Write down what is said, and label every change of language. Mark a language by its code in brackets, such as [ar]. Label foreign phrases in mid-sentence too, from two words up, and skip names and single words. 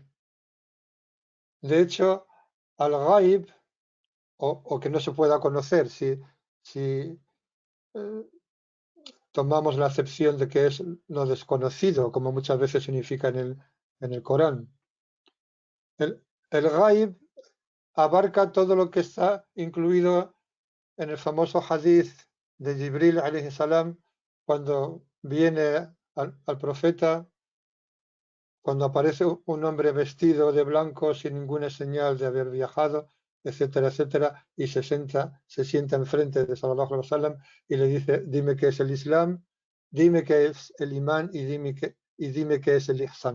[es] De hecho, al ghaib, o que no se pueda conocer, si eh, tomamos la acepción de que es lo desconocido, como muchas veces significa en el Corán. El ghaib abarca todo lo que está incluido en el famoso hadith de Jibril [ar] عليه السلام, [es] cuando viene al profeta, cuando aparece un hombre vestido de blanco sin ninguna señal de haber viajado, etcétera, etcétera, y se sienta enfrente de [ar] صلى الله عليه وسلم [es] y le dice, dime qué es el Islam, dime qué es el imán y dime qué es el ihsan.